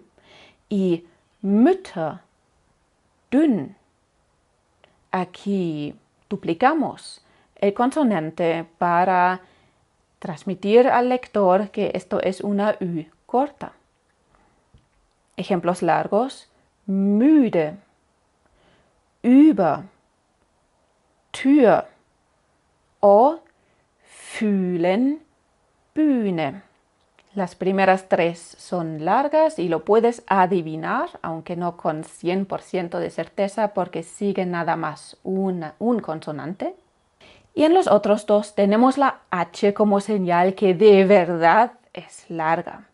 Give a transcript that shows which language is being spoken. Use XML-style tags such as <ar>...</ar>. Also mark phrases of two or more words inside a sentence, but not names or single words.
<de>Y Mütter, dünn.</de> <es>Aquí duplicamos el consonante para transmitir al lector que esto es una U corta. Ejemplos largos:</es> <de>müde, über, Tür o fühlen, Bühne.</de> <es>Las primeras tres son largas y lo puedes adivinar, aunque no con 100% de certeza, porque sigue nada más un consonante. Y en los otros dos tenemos la H como señal que de verdad es larga.</es>